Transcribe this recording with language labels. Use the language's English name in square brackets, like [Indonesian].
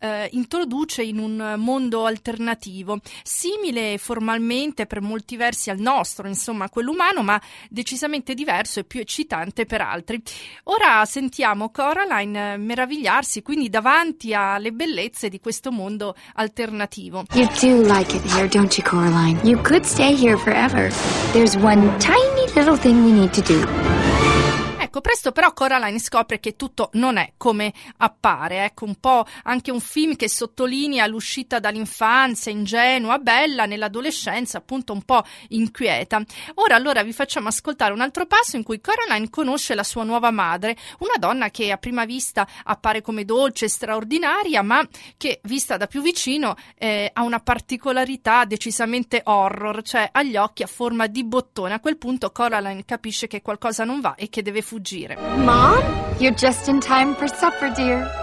[Italian] introduce in un mondo alternativo, simile formalmente per molti versi al nostro, insomma quell'umano, ma decisamente diverso e più eccitante per altri. Ora sentiamo Coraline meravigliarsi quindi davanti alle bellezze di questo mondo alternativo. [English] You do like it here, don't you, Coraline? You could stay here forever. There's one tiny little thing we need to do. [Italian] Ecco, presto però Coraline scopre che tutto non è come appare, ecco, un po' anche un film che sottolinea l'uscita dall'infanzia, ingenua, bella, nell'adolescenza, appunto un po' inquieta. Ora allora vi facciamo ascoltare un altro passo in cui Coraline conosce la sua nuova madre, una donna che a prima vista appare come dolce, straordinaria, ma che vista da più vicino ha una particolarità decisamente horror, cioè agli occhi a forma di bottone. A quel punto Coraline capisce che qualcosa non va e che deve fuggire. [English] Mom, you're just in time for supper, dear.